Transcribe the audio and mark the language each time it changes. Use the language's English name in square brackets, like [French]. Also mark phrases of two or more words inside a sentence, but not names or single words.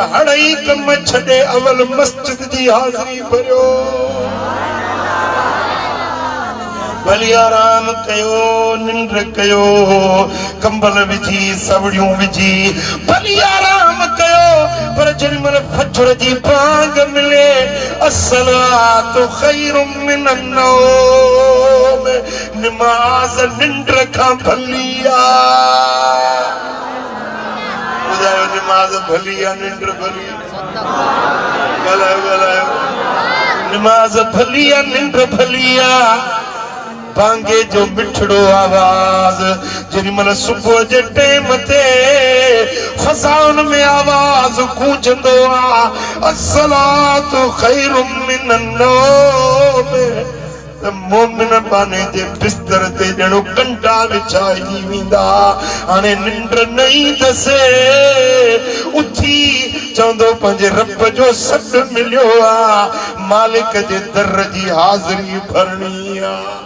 [Sindhi] हड़ई कम छॾे अवल मस्जिद जी हाज़िरी भरियो भली आराम कयो निंड कयो कंबल विझी सवड़ियूं विझी भली आराम कयो पर जॾहिं महिल फजर जी बांग मिले [Arabic] الصلاة خير من النوم [Sindhi] नमाज़ निंड खां भली आहे ॿुधायो नमाज़ भली आहे निंड भली ॻाल्हायो ॻाल्हायो नमाज़ भली आहे निंड भली आहे बांगे जो मिठड़ो आवाज जेॾी महिल सुबुह जे टाइम ते फसाउन में आवाज गूंजंदो आहे [Arabic] الصلاة خير من النوم [Sindhi] त मोमिन पाने जे बिस्तर ते ॼणो कंटा विछाइजी वेंदा हाणे निंड न ईंदसि उथी चवंदो पंहिंजे रब जो सॾु मिलियो आहे मालिक जे दर जी हाज़िरी भरणी आहे